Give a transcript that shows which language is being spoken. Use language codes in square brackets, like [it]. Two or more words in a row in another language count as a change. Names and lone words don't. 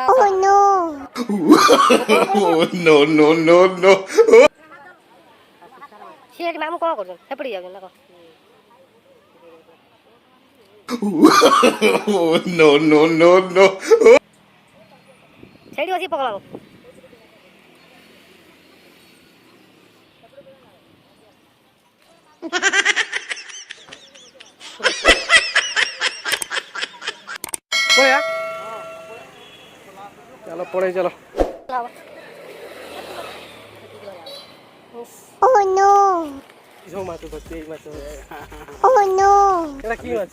[en] Oh, no, no, no, no. [or] ସିଏ ଏଠି ମାମୁଁ କ'ଣ କରୁଛନ୍ତି ସେପଟେ ଯାଉଛନ୍ତି ନା କ'ଣ [en] Oh, no, no, no, no. [or] ସେଇଠି ବସି ପକଲା ପଳେଆ ଚାଲ ପଳେଇ ଚାଲ ସବୁ ମାଛ ଧରୁଛି ଏଇ ମାଛ ଏଇଟା କି ମାଛ